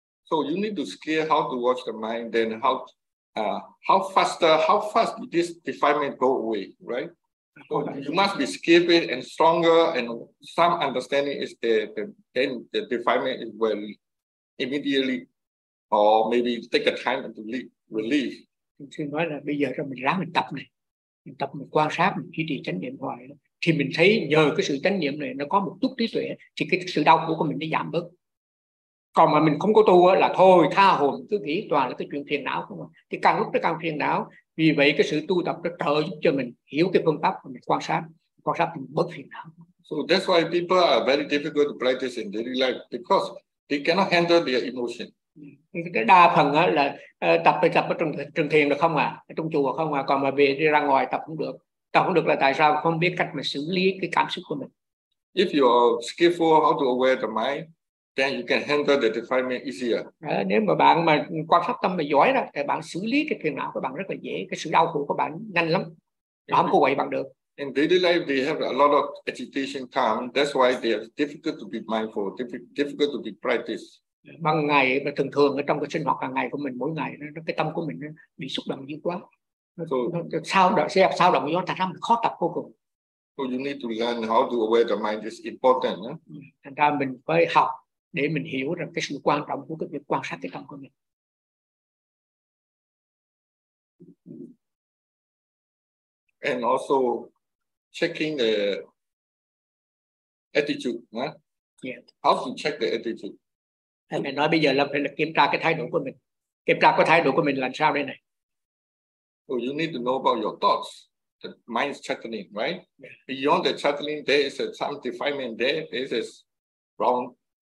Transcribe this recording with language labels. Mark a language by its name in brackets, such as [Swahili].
[English] So you need to scale how to watch the mind, then how fast this defilement go away, right? So you must be skilled and stronger, and some understanding is then the defilement is well immediately, or maybe take a time to release. [Vietnamese] Thì nói là bây giờ cho mình ráng mình tập này, mình tập mình quan sát, mình duy trì chánh niệm hoài, thì mình thấy nhờ cái sự chánh niệm này nó có một chút trí tuệ thì cái sự đau khổ của mình nó giảm bớt. Còn mà mình không có tu là thôi tha hồ cứ nghĩ toàn là cái chuyện phiền não không, thì càng lúc nó càng phiền não. Vì vậy cái sự tu tập nó trợ giúp cho mình hiểu cái phương pháp của mình quan sát thì mình bớt phiền não. [English] So that's why people are very difficult to practice in daily life because they cannot handle their emotion. [Vietnamese] Cái đa phần là tập ở trong thiền được không à, ở trong chùa không à, còn mà về đi ra ngoài tập cũng được. Tập cũng được là tại sao? Không biết cách mà xử lý cái cảm xúc của mình. [English] If you are skillful how to aware the mind, then you can handle the defilement easier. [Vietnamese] Nếu mà bạn mà quan sát tâm mà giỏi đó, thì bạn xử lý cái phiền não của bạn rất là dễ, cái sự đau khổ của bạn nhanh lắm, không có quậy bạn được. [English] In daily life, they have a lot of agitation come. That's why they are difficult to be mindful, difficult to be practiced. [Vietnamese] Bằng ngày và thường thường ở trong cái sinh hoạt hàng ngày của mình mỗi ngày nó cái tâm của mình nó bị xúc động dữ quá. [English] So, [Vietnamese] sao động nó thành ra mình khó tập vô cùng. [English] So you need to learn how to aware the mind is important. [Vietnamese] Thành ra mình phải học để mình hiểu rằng cái sự quan trọng của cái việc quan sát cái tâm của mình. [English] And also checking the attitude, Yeah. How to check the attitude? [Vietnamese] Thầy mới nói bây giờ là phải là kiểm tra cái thái độ của mình. Kiểm tra cái thái độ của mình làm sao đây này. [English] So you need to know about your thoughts. The mind is chattering, right? Yeah. Beyond the chattering, there is a some defilement there. This is wrong.